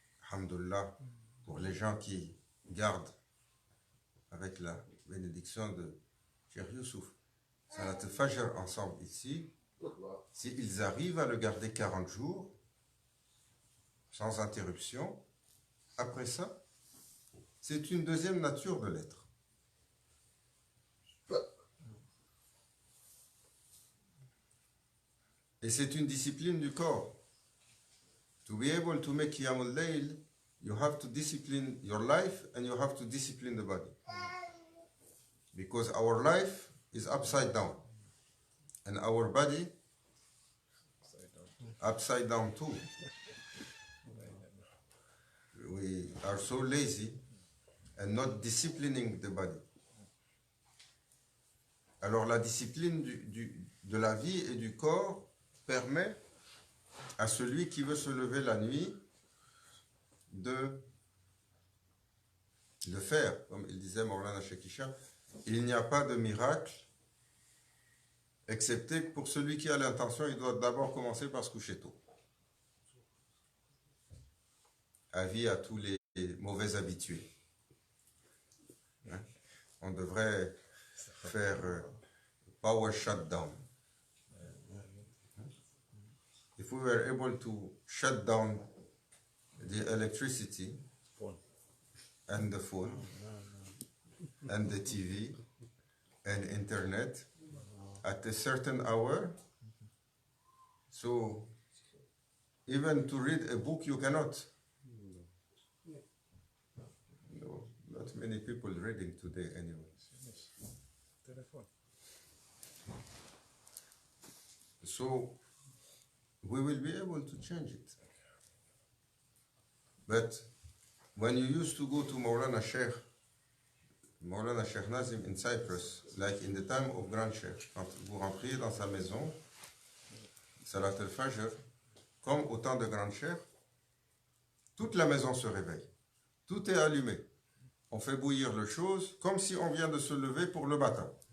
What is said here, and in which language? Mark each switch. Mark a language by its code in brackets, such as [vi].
[fr] Alhamdulillah, pour les gens qui gardent avec la bénédiction de Cheikh Youssouf, Salat al-Fajr ensemble ici, s'ils arrivent à le garder 40 jours, sans interruption, après ça, c'est une deuxième nature de l'être. Et c'est une discipline du corps. [en] To be able to make Qiyamul Layl, you have to discipline your life and you have to discipline the body. Because our life is upside down. And our body upside down too. We are so lazy and not disciplining the body. [fr] Alors la discipline de la vie et du corps permet à celui qui veut se lever la nuit de le faire. Comme il disait Maulana Shekisha, il n'y a pas de miracle, excepté que pour celui qui a l'intention, il doit d'abord commencer par se coucher tôt. Avis à tous les mauvais habitués. Hein? On devrait faire [en] power shutdown. If we were able to shut down the electricity and the phone and the TV and internet at a certain hour, so even to read a book you cannot. No, not many people reading today anyway. So we will be able to change it. But when you used to go to Maulana Sheikh [fr] Maulana Sheikh Nazim [en] in Cyprus, like in the time of Grand Sheikh, [fr] quand vous rentriez dans sa maison, Salat al-Fajr, comme au temps de Grand Sheikh, toute la maison se réveille. Tout est allumé. On fait bouillir les choses comme si on vient de se lever pour le matin.